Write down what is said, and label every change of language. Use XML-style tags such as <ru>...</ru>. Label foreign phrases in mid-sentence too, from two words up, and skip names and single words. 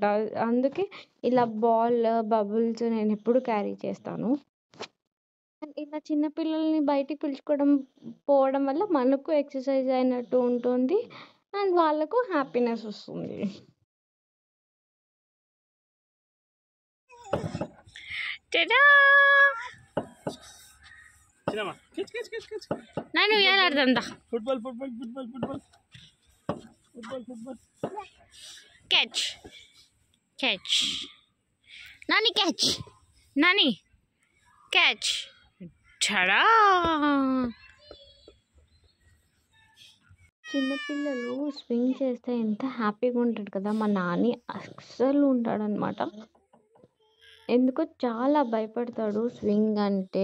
<te>అందుకే ఇలా బాల్, బబుల్స్ నేనెప్పుడు క్యారీ చేస్తాను. అండ్ ఇలా చిన్న పిల్లల్ని బయటికి పోవడం వల్ల మనకు ఎక్సర్సైజ్ అయినట్టు ఉంటుంది. అండ్ వాళ్ళకు హ్యాపీనెస్ వస్తుంది. టడా!</te> <kn>ನಾನು ಏನು ಆಡ್ದಂತ ಫುಟ್ಬಾಲ್</kn> <en>catch Nani catch tada!</en> <te>చిన్నపిల్లలు స్వింగ్ చేస్తే ఎంత హ్యాపీగా ఉంటాడు కదా! మా నాని అస్సలు ఉంటాడనమాట. ఎందుకో చాలా భయపడతాడు స్వింగ్ అంటే.</te>